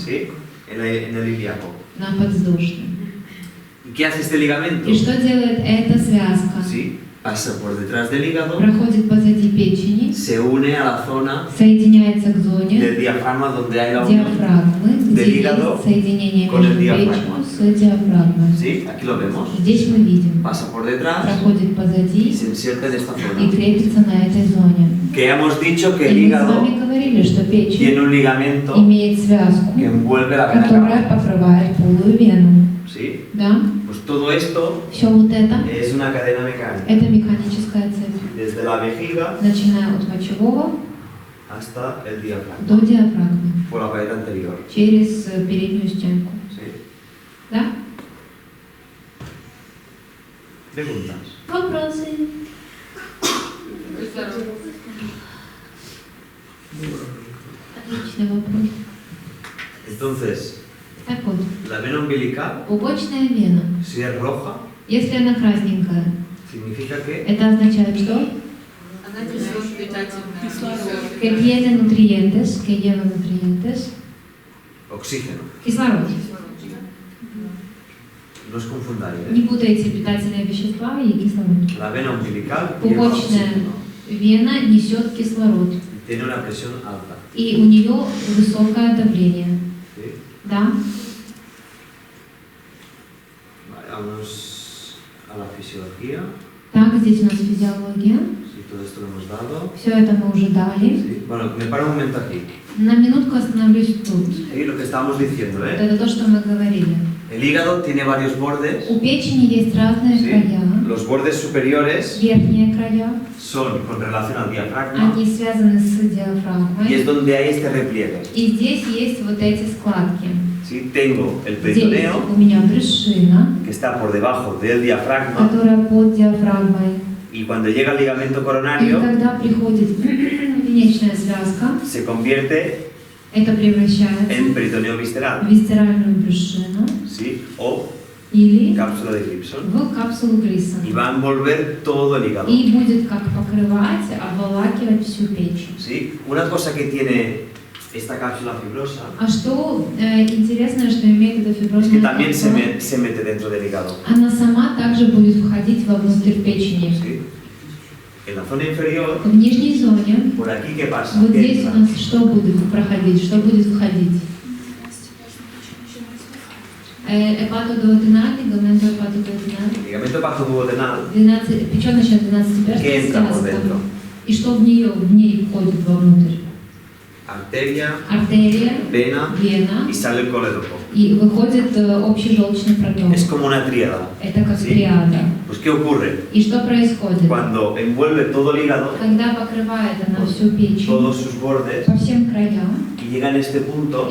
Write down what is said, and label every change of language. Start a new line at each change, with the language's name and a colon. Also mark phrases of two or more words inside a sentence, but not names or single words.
Spanish: ¿Sí? En el ilíaco.
Russian: на подвздошной.
Spanish: ¿Y qué hace este ligamento?
Russian: И что делает эта связка?
Spanish: ¿Sí? Pasa por detrás del hígado,
Russian: Проходит позади печени,
Spanish: se une a la zona
Russian: соединяется к зоне
Spanish: del diafragma donde hay la unión.
Russian: диафрагмы, где
Spanish: del hígado
Russian: есть соединение
Spanish: con el
Russian: между
Spanish: diafragma.
Russian: печенью с диафрагмой.
Spanish: ¿Sí? Aquí lo vemos.
Russian: Здесь мы видим,
Spanish: Pasa por detrás
Russian: проходит
Spanish: y
Russian: позади
Spanish: se inserta en esta
Russian: и
Spanish: zona.
Russian: крепится на этой зоне.
Spanish: Que ya hemos dicho que el
Russian: И мы с
Spanish: hígado
Russian: вами говорили, что печень
Spanish: tiene un ligamento
Russian: имеет связку,
Spanish: que envuelve la vena
Russian: которая
Spanish: cava.
Russian: покрывает полую вену.
Spanish: ¿Sí?
Russian: Да?
Spanish: Pues todo esto
Russian: Все вот это,
Spanish: es una cadena mecánica.
Russian: это механическая цепь.
Spanish: Desde la vejiga
Russian: Начиная от мочевого
Spanish: hasta el diafragma.
Russian: до диафрагмы,
Spanish: Por la pared anterior.
Russian: через переднюю стенку.
Spanish: ¿Sí?
Russian: Да?
Spanish: Preguntas.
Russian: Вопросы? Отличный вопрос.
Spanish: Entonces,
Russian: Так вот,
Spanish: la vena umbilical,
Russian: пупочная вена,
Spanish: si es roja,
Russian: если она красненькая,
Spanish: significa que
Russian: это означает что? Она несет питательный кислород.
Spanish: Que tiene nutrientes, que lleva nutrientes, oxígeno.
Russian: кислород.
Spanish: No os confundáis.
Russian: Не путайте питательные вещества и кислород.
Spanish: La vena umbilical lleva
Russian: Пупочная
Spanish: oxígeno.
Russian: вена несет кислород,
Spanish: Tiene una presión alta.
Russian: и у нее высокое давление.
Spanish: ¿Sí?
Russian: Да?
Spanish: Vale, vamos a la fisiología.
Russian: Так, здесь у нас физиология.
Spanish: Sí, todo esto lo hemos dado.
Russian: Все это мы уже дали.
Spanish: Sí. Bueno, me paro un momento aquí.
Russian: На минутку остановлюсь тут.
Spanish: Sí, lo que estábamos diciendo,
Russian: Вот
Spanish: ¿eh?
Russian: это то, что мы говорили.
Spanish: El hígado tiene varios bordes.
Russian: У печени есть разные
Spanish: ¿Sí?
Russian: края.
Spanish: Los bordes superiores
Russian: Верхние края,
Spanish: son con relación al diafragma
Russian: они связаны с
Spanish: y es
Russian: диафрагмой.
Spanish: donde hay este repliegue.
Russian: И здесь есть вот эти складки.
Spanish: ¿Sí? Tengo el
Russian: Здесь
Spanish: peritoneo
Russian: у меня брюшина,
Spanish: que está por debajo del diafragma
Russian: которая под диафрагмой.
Spanish: y cuando llega el ligamento
Russian: И
Spanish: coronario
Russian: когда приходит венечная связка,
Spanish: se convierte
Russian: это превращается
Spanish: en peritoneo
Russian: в
Spanish: visceral,
Russian: висцеральную брюшину
Spanish: ¿sí? O
Russian: или
Spanish: cápsula de Gibson.
Russian: в капсулу Грисона.
Spanish: Y va a envolver todo el hígado.
Russian: И будет как покрывать, обволакивать всю печень.
Spanish: ¿Sí? Una cosa que tiene esta cápsula fibrosa
Russian: А что интересное, что имеет эта
Spanish: es que
Russian: фиброзная
Spanish: también
Russian: капсула,
Spanish: se mete dentro del hígado.
Russian: она сама также будет входить вовнутрь печени.
Spanish: ¿Sí? En la zona inferior,
Russian: В нижней зоне,
Spanish: por aquí, ¿qué pasa?
Russian: вот
Spanish: ¿Qué
Russian: здесь у
Spanish: entra?
Russian: нас что будет проходить, что будет входить? Эпатодуоденальный, гаметоэпатодуоденальный,
Spanish: Ligamento pactoduodenal,
Russian: печеночная 12-перстная
Spanish: ¿qué entra por
Russian: связка.
Spanish: dentro?
Russian: И что в ней входит вовнутрь?
Spanish: Arteria,
Russian: Артерия,
Spanish: vena
Russian: вена,
Spanish: y sale el colédoco.
Russian: и выходит общий желчный проток.
Spanish: Es como una tríada.
Russian: Это как
Spanish: Sí.
Russian: триада.
Spanish: Pues ¿qué ocurre?
Russian: И что происходит?
Spanish: Cuando envuelve todo el hígado,
Russian: Когда покрывает она всю печень
Spanish: todos sus bordes,
Russian: по всем краям
Spanish: y llega en este punto,